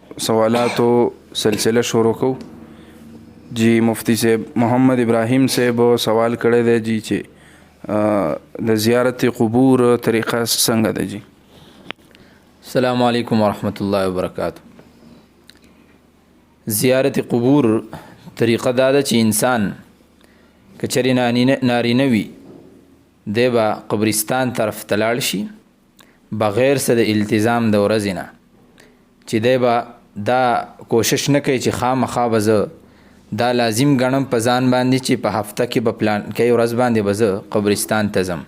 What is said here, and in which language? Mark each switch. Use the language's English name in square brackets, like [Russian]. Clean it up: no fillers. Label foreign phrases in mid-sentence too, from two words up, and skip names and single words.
[Pashto] سوالاتو سلسلہ شروع کو جی مفتی صاحب محمد ابراہیم صاحب سوال کړی دی جی چې د زیارت قبور طریقه څنګه ده جی. [Arabic] السلام علیکم ورحمۃ اللہ وبرکاتہ. [Pashto] زیارت قبور طریقه دا ده چې انسان کچری نارینه وي دی به قبرستان طرف ته لاړ شي بغیر څه د التزام د ورځې نه، چې دی به دا کوشش نه کوي چې خامخا به زه دا لازم ګڼم په ځان باندې چې په هفته کې به پلان کوي ورځ باندې به زه قبرستان ته ځم.